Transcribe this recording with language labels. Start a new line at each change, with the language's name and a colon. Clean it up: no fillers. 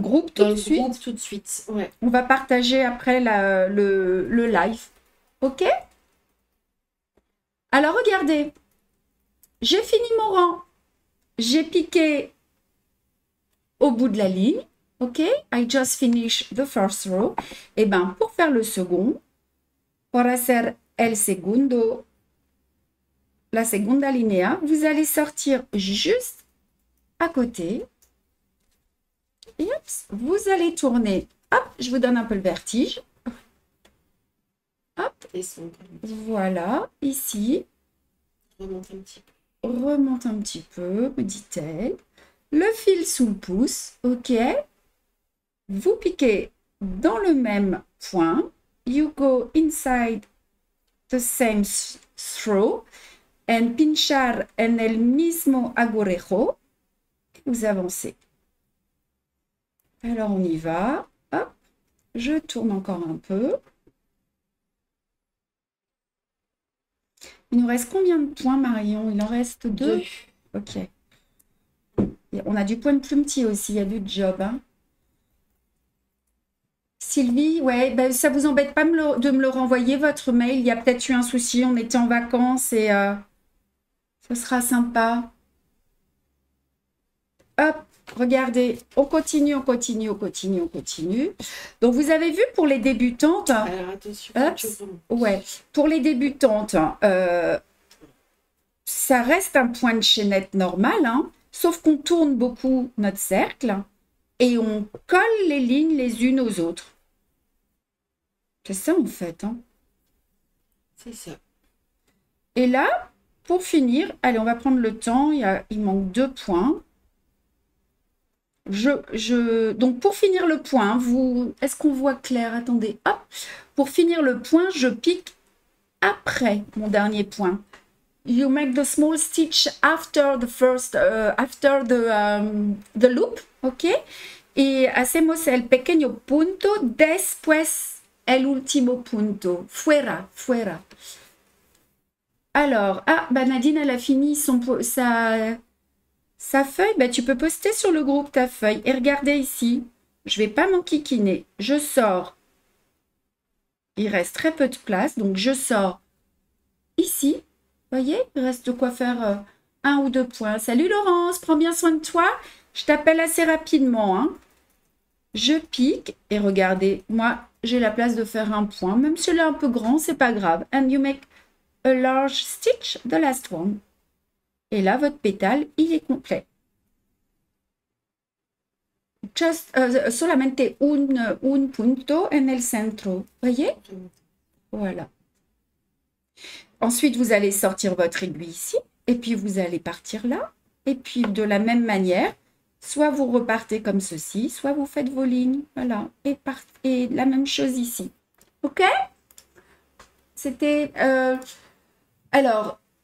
French: groupe tout de suite. Ouais. On va partager après le live. OK? Alors, regardez. J'ai fini mon rang. J'ai piqué au bout de la ligne. OK?
English: I just finished the first row.
French: Et bien, pour faire le second, pour
Spanish: hacer el segundo, la segunda linea,
French: vous allez sortir juste à côté. Et hop, vous allez tourner. Hop, je vous donne un peu le vertige. Hop, voilà, ici. Remonte un petit peu. Remonte un petit peu, me dit-elle. Le fil sous le pouce, OK. Vous piquez dans le même point.
English: You go inside the same throw.
Spanish: En pinchar en el mismo agujejo.
French: Vous avancez. Alors, on y va. Hop. Je tourne encore un peu. Il nous reste combien de points, Marion? Il en reste 2. OK. Et on a du point de plumetis aussi. Il y a du job. Hein. Sylvie, ouais, ben, ça vous embête pas de me le renvoyer, votre mail? Il y a peut-être eu un souci. On était en vacances et... ce sera sympa. Hop, regardez, on continue, on continue, on continue, on continue. Donc, vous avez vu pour les débutantes... Alors, attention. Ouais, pour les débutantes, ça reste un point de chaînette normal, hein, sauf qu'on tourne beaucoup notre cercle et on colle les lignes les unes aux autres. C'est ça, en fait. Hein. C'est ça. Et là... Pour finir, allez, on va prendre le temps. Il manque 2 points. Donc, pour finir le point, est-ce qu'on voit clair? Attendez, hop. Pour finir le point, je pique après mon dernier point.
English: You make the small stitch after the first, after the loop, ¿ok?
Spanish: Y hacemos el pequeño punto después el último punto. Fuera, fuera.
French: Alors, Nadine, elle a fini sa feuille. Ben, tu peux poster sur le groupe ta feuille. Et regardez ici, je ne vais pas m'enquiquiner. Je sors. Il reste très peu de place, donc je sors ici. Vous voyez, il reste de quoi faire 1 ou 2 points. Salut Laurence, prends bien soin de toi. Je t'appelle assez rapidement. Hein. je pique et regardez, moi j'ai la place de faire un point, même si elle est un peu grand, c'est pas grave.
English: And you make a large stitch, the last one.
French: Et là, votre pétale, il est complet.
Spanish: Just, solamente un punto en el centro.
French: Voyez? Voilà. Ensuite, vous allez sortir votre aiguille ici. Et puis, vous allez partir là. Et puis, de la même manière, soit vous repartez comme ceci, soit vous faites vos lignes. Voilà. Et la même chose ici. OK? C'était... alors...